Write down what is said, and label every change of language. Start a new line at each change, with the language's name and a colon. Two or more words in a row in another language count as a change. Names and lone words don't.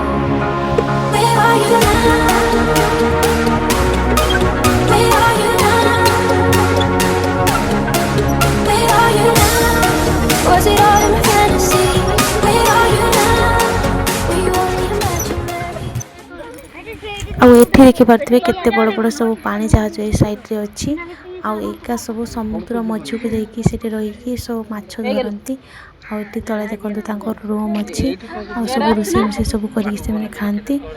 English: Where are you now? Where are you now? Where are you now? Was it all in my fantasy? Where are you now? Were you only imaginary?
Odia: ଆଉ ଏଠି ଦେଖିପାରୁଥିବେ କେତେ ବଡ଼ ବଡ଼ ସବୁ ପାଣି ଜାହାଜ ଏଇ ସାଇଡ଼ରେ ଅଛି। ଆଉ ଏଇକା ସବୁ ସମୁଦ୍ର ମଝିକୁ ଯାଇକି ସେଠି ରହିକି ସବୁ ମାଛ ଧରନ୍ତି। ଆଉ ଏଠି ତଳେ ଦେଖନ୍ତୁ ତାଙ୍କର ରୁମ୍ ଅଛି ଆଉ ସବୁ ରୋଷେଇ ସବୁ କରିକି ସେମାନେ ଖାଆନ୍ତି।